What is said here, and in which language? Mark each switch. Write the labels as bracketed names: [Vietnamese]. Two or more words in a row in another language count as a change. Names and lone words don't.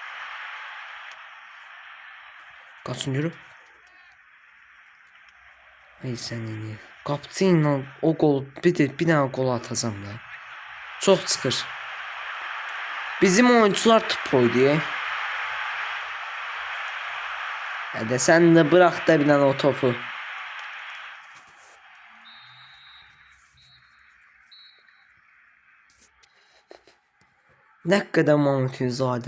[Azerbaijani] Qaçın yürü. Ay sənin. Qapıcı ilə o qol bir dənə qol atacam da. Çox çıxır. Bizim oyuncular tıpoydu. [Turkish] Hadi sen de bırak da bir tane o topu. Ne kadar Mahmut Ünsal'dı.